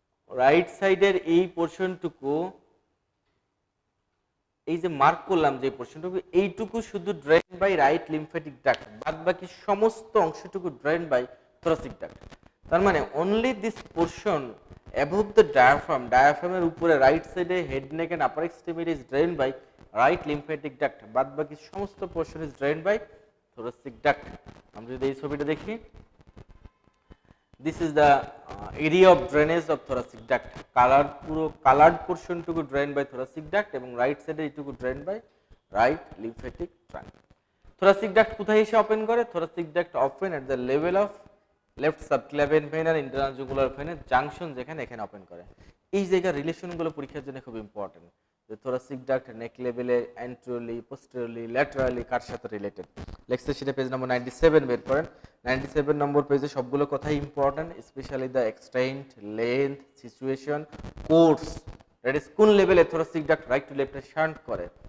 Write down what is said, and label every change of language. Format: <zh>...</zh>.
<bn>Right সাইডের এই পোর্শনটুকু, এই যে মার্ক করলাম যে পোর্শনটুকু, এইটুকু শুধু</bn> <en>drain by right lymphatic duct,</en> <bn>বাদ বাকি সমস্ত অংশটুকু ড্রেন বাই থোরাসিক ডাক্ট।</bn> <en>তার মানে only this portion above the diaphragm, ডায়াফ্রামের উপরে রাইট সাইডে head neck and upper extremity is drain by right lymphatic duct,</en> <bn>বাদ বাকি সমস্ত portion</bn> <en>Is drain by thoracic duct.</en> <bn>আমরা যদি এই ছবিটা দেখি,</bn> <en>this is the area of drainage of thoracic duct, colored পুরো colored portion টুকু drained by thoracic duct এবং right side এ এইটুকু drained by right lymphatic trunk.</en> <bn>thoracic duct কোথায় এসে ওপেন করে?</bn> <en>thoracic duct open at the level of left subclavian vein আর internal jugular vein এর junction,</en> <bn>যেখানে এখানে open করে। এই জায়গার রিলেশন গুলো পরীক্ষার জন্য খুব ইম্পর্টেন্ট, যে thoracic duct neck লেভেলে anteriorly posteriorly laterally কার সাথে রিলেটেড। লেকচার শিটে পেজ নম্বর 97 বের করেন। 97 নম্বর পেজে সবগুলো কথাই important,</bn> <en>specially the extent, length, situation, course, that is</en> <bn>কোন লেভেলে thoracic duct রাইট টু লেফটে শান্ট করে।</bn>